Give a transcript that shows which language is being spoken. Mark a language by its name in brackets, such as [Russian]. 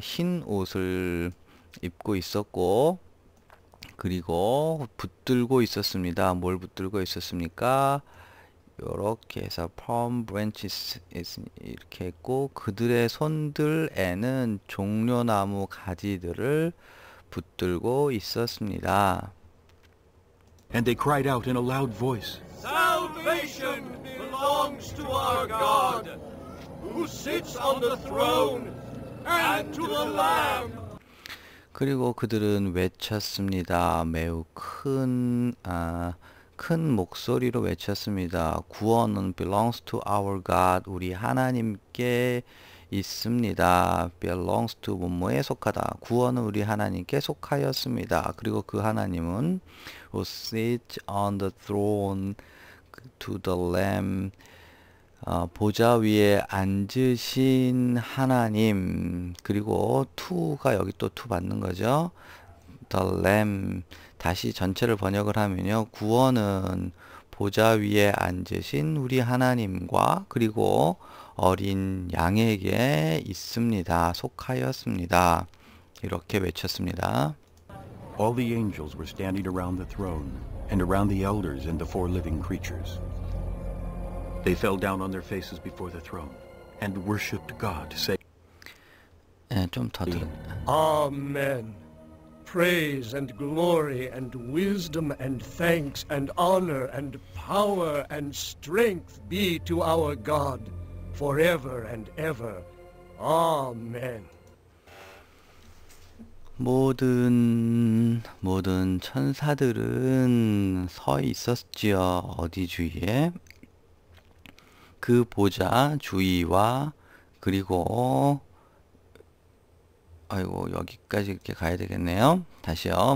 [Korean] 흰 옷을 입고 있었고 그리고 붙들고 있었습니다. 뭘 붙들고 있었습니까? 이렇게 해서 palm branches 이렇게 했고 그들의 손들에는 종려나무 가지들을 붙들고 있었습니다. [English] And they cried out in a loud voice, Salvation belongs to our God, who sits on the throne, and to the Lamb. [Korean] 그리고 그들은 외쳤습니다. 매우 큰 목소리로 외쳤습니다. 구원은 [English] belongs to our God. [Korean] 우리 하나님께 있습니다. [English] belongs to [Korean] 뭐뭐에 속하다. 구원은 우리 하나님께 속하였습니다. 그리고 그 하나님은 [English] who sits on the throne to the Lamb. [Korean] 보좌 위에 앉으신 하나님. 그리고 to가 여기 또 to 받는 거죠. [English] the Lamb. [Korean] 다시 전체를 번역을 하면요. 구원은 보좌 위에 앉으신 우리 하나님과 그리고 어린 양에게 있습니다. 속하였습니다. 이렇게 외쳤습니다. [English] All the angels were standing around the throne, and around the elders and the four living creatures. They fell down on their faces before the throne, and worshipped God, saying, [Korean] 좀 더 들어. [English] Amen. Praise and glory and wisdom and thanks and honor and power and strength be to our God forever and ever. Amen. [Korean] 모든 천사들은 서 있었지요. 어디 주위에? 그 보좌 주위와 그리고 여기까지 이렇게 가야 되겠네요. 다시요.